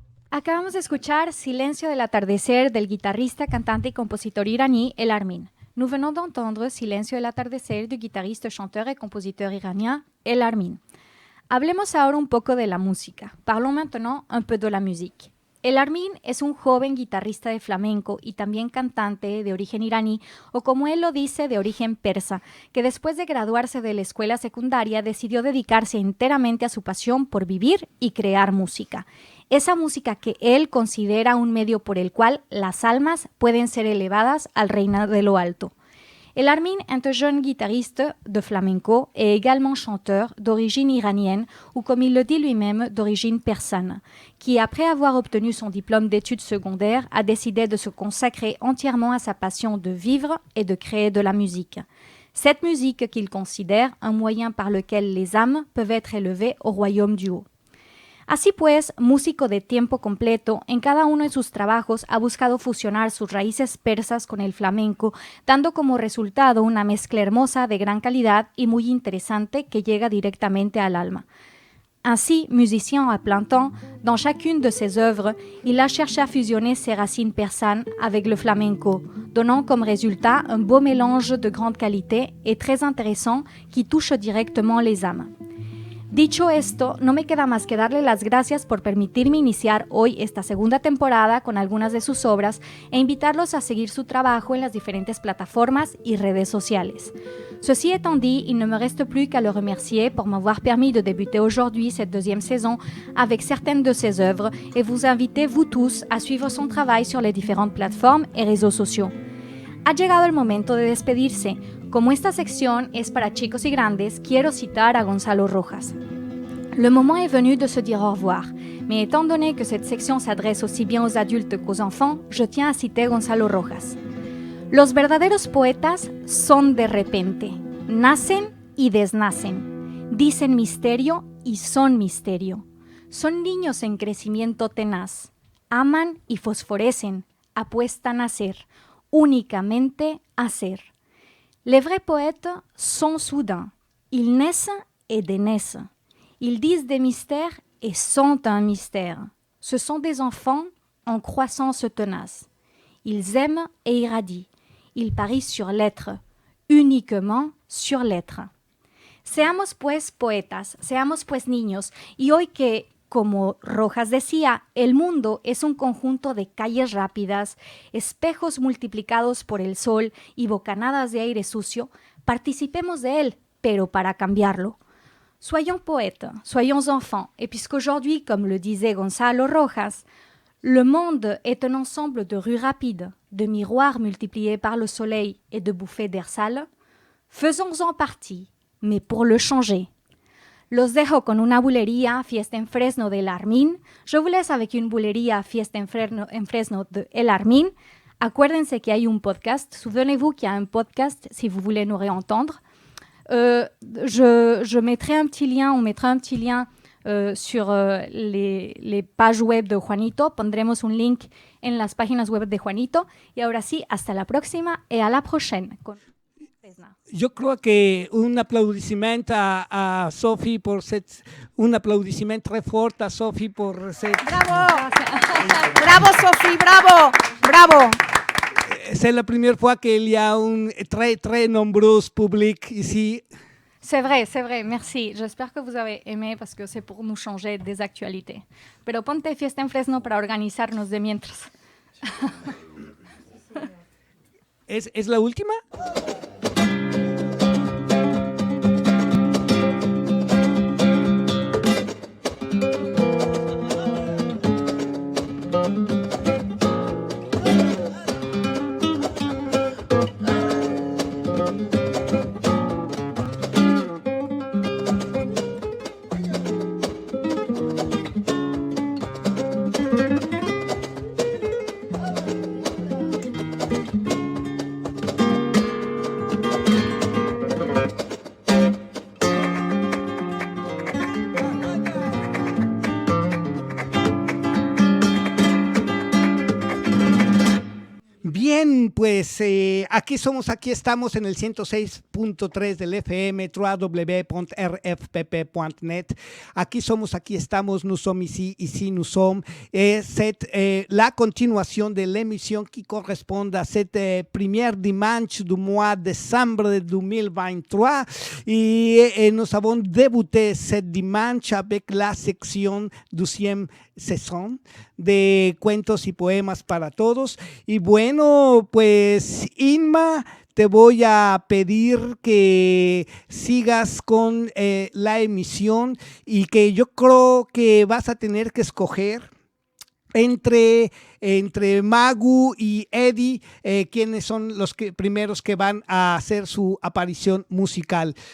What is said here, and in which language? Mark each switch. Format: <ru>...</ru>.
<es>Acabamos de escuchar Silencio del atardecer del guitarrista, cantante y compositor iraní El Armin.</es> <fr>Nous venons d'entendre Silencio del atardecer du guitariste, chanteur et compositeur iranien El Armin.</fr> <es>Hablemos ahora un poco de la música.</es> <fr>Parlons maintenant un peu de la musique.</fr> <es>El Armin es un joven guitarrista de flamenco y también cantante de origen iraní, o como él lo dice, de origen persa, que después de graduarse de la escuela secundaria decidió dedicarse enteramente a su pasión por vivir y crear música. Esa música que él considera un medio por el cual las almas pueden ser elevadas al reino de lo alto.</es> <fr>El Armin est un jeune guitariste de flamenco et également chanteur d'origine iranienne ou comme il le dit lui-même d'origine persane, qui après avoir obtenu son diplôme d'études secondaires a décidé de se consacrer entièrement à sa passion de vivre et de créer de la musique. Cette musique qu'il considère un moyen par lequel les âmes peuvent être élevées au royaume du haut.</fr> <es>Así pues, músico de tiempo completo, en cada uno de sus trabajos ha buscado fusionar sus raíces persas con el flamenco, dando como resultado una mezcla hermosa de gran calidad y muy interesante que llega directamente al alma.</es> <fr>Ainsi, musicien à plein temps, dans chacune de ses œuvres, il a cherché à fusionner ses racines persanes avec le flamenco, donnant comme résultat un beau mélange de grande qualité et très intéressant qui touche directement les âmes.</fr> <es>Dicho esto, no me queda más que darle las gracias por permitirme iniciar hoy esta segunda temporada con algunas de sus obras e invitarlos a seguir su trabajo en las diferentes plataformas y redes sociales.</es> <fr>Ceci étant dit, il ne me reste plus qu'à le remercier pour m'avoir permis de débuter aujourd'hui cette deuxième saison avec certaines de ses œuvres et vous inviter, vous tous, à suivre son travail sur les différentes plateformes et réseaux sociaux.</fr> <es>Ha llegado el momento de despedirse. Como esta sección es para chicos y grandes, quiero citar a Gonzalo Rojas.</es> <fr>Le moment est venu de se dire au revoir, mais étant donné que cette section s'adresse aussi bien aux adultes qu'aux enfants, je tiens à citer Gonzalo Rojas.</fr> <es>Los verdaderos poetas son de repente, nacen y desnacen, dicen misterio y son misterio. Son niños en crecimiento tenaz, aman y fosforecen, apuestan a ser, únicamente a ser.</es> <fr>Les vrais poètes sont soudains. Ils naissent et dénaissent. Ils disent des mystères et sont un mystère. Ce sont des enfants en croissance tenace. Ils aiment et irradient. Ils parient sur l'être, uniquement sur l'être.</fr> <es>Seamos pues poetas, seamos pues niños, y hoy que, como Rojas decía, el mundo es un conjunto de calles rápidas, espejos multiplicados por el sol y bocanadas de aire sucio, participemos de él, pero para cambiarlo.</es> <fr>Soyons poètes, soyons enfants, et puisqu'aujourd'hui, comme le disait Gonzalo Rojas, le monde est un ensemble de rues rapides, de miroirs multipliés par le soleil et de bouffées d'air sale, faisons-en partie, mais pour le changer.</fr> <es>Los dejo con una bulería Fiesta en Fresno de El Armin.</es> <fr>Je vous laisse avec une bulería Fiesta en Fresno de El Armin.</fr> <es>Acuérdense que hay un podcast.</es> <fr>Souvenez-vous qu'il y a un podcast si vous voulez nous réentendre. Je mettrai un petit lien, on mettra un petit lien sur les pages web de Juanito.</fr> <es>Pondremos un link en las páginas web de Juanito. Y ahora sí, hasta la próxima y</es> <fr>a la prochaine.</fr> <es>Yo creo que</es> <fr>un aplaudiment a Sophie pour un applaudissement très fort à Sophie pour cette... Bravo! Bravo Sophie, bravo! Bravo! C'est la première fois qu'il y a un très, très nombreux public ici. C'est vrai, merci. J'espère que vous avez aimé parce que c'est pour nous changer des actualités.</fr> <es>Pero ponte Fiesta en Fresno para organizarnos de mientras. ¿Es la última? Bien, pues aquí estamos en el 106.3 del FM, www.rfpp.net. Aquí estamos,</es> <fr>nous sommes ici nous sommes. C'est la continuation de l'émission qui correspond à cette première dimanche du mois de décembre 2023. Et nous avons débuté cette dimanche avec la section 12e saison de cuentos y poemas para todos.</fr> <es>Y bueno, pues Inma, te voy a pedir que sigas con la emisión y que yo creo que vas a tener que escoger entre Magu y Eddie, quienes son los primeros que van a hacer su aparición musical.</es>